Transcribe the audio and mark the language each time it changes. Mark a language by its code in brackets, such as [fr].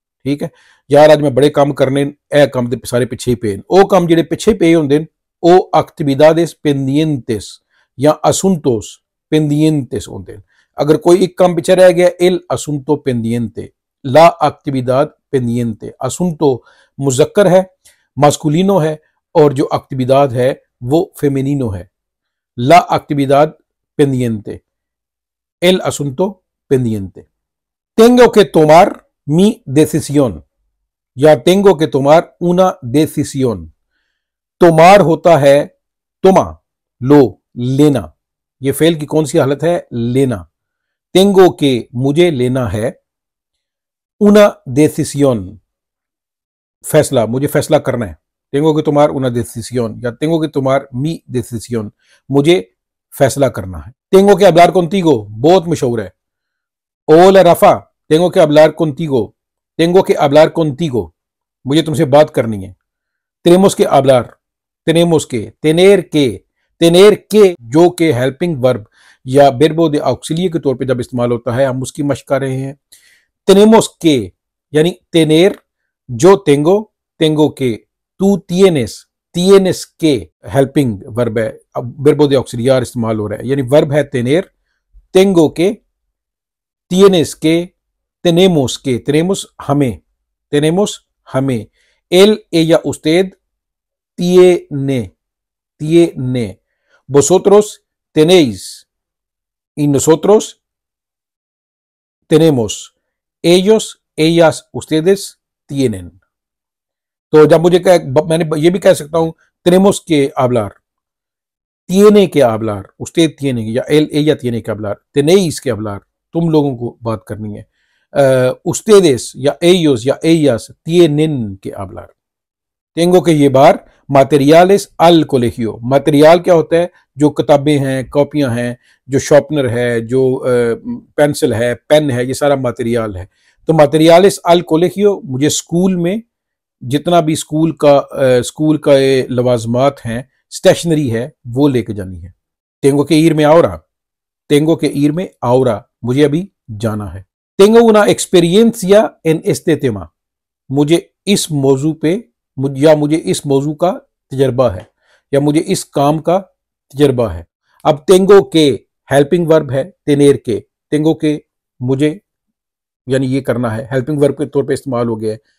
[hi] ठीक है यार, आज मैं बड़े काम करने, ए काम दे सारे पिछे पे, ओ काम जेडे पिछे पे होंदे, ओ [es] actividades pendientes [hi] या [es] asuntos pendientes [hi] होंदे। अगर कोई एक काम पीछे रह गया, [es] el asunto pendiente, la actividad pendiente। [hi] asunto मुजक्कर है, मास्कुलिनो है, और जो एक्टिविदाद है वो फेमिनिनो है। [es] ला actividad pendiente, el asunto pendiente। tengo que tomar mi decisión [hi] या [es] tengo que tomar una decisión। [hi] tomar होता है तुमा, लो, लेना। ये फेल की कौन सी हालत है? लेना। [es] tengo que [hi] मुझे लेना है, [es] una decisión [hi] फैसला, मुझे फैसला करना है। [es] tengo que tomar una decisión या tengo que tomar mi decisión, [hi] मुझे फैसला करना है। [es] tengo que hablar contigo [hi] बहुत मशहूर है। [es] hola Rafa, tengo que hablar contigo, tengo que hablar contigo, [hi] मुझे तुमसे बात करनी है। [es] tenemos que hablar, tenemos que, tener que [hi] जो कि हेल्पिंग वर्ब या बेरबो दे ऑक्सिलियो के तौर पे जब इस्तेमाल होता है, हम उसकी मश्क कर रहे हैं। [es] tenemos que [hi] यानी tener, जो [es] tengo que, tú tienes que [hi] helping verb है, अब बेरबो दे ऑक्सिलियार इस्तेमाल हो रहा है, यानी वर्ब है [es] tener, tengo que, tienes que, tenemos [hi] हमें, [es] él, ella, usted tiene, vosotros tenéis y nosotros tenemos, ellos, ellas, ustedes tienen। [hi] तो जब मैंने ये भी कह सकता हूं [es] tenemos que hablar, tiene que hablar, usted tiene, [hi] या [es] ella tiene que hablar, tenéis que hablar, [hi] तुम लोगों को बात करनी है। [es] ustedes या ellos या ellas tienen que hablar। tengo que llevar materiales al colegio। [hi] Material क्या होता है? जो किताबें हैं, कॉपियां हैं, जो शॉर्पनर है, जो पेंसिल है, पेन है, ये सारा मटेरियल है। तो [es] materiales al colegio, [hi] मुझे स्कूल में जितना भी स्कूल का लवाजमात हैं, स्टेशनरी है, वो लेके जानी है। [es] tengo que irme ahora, tengo que irme ahora, [hi] मुझे अभी जाना है। [es] tengo una experiencia en este tema, [hi] मुझे इस मौजू पे, मुझे इस मौजू का तजर्बा है, या मुझे इस काम का तजर्बा है। अब [es] tengo que [hi] हेल्पिंग वर्ब है, [es] tener que, [hi] tengo que मुझे यानी ये करना है, हेल्पिंग वर्ब के तौर पे इस्तेमाल हो गया है।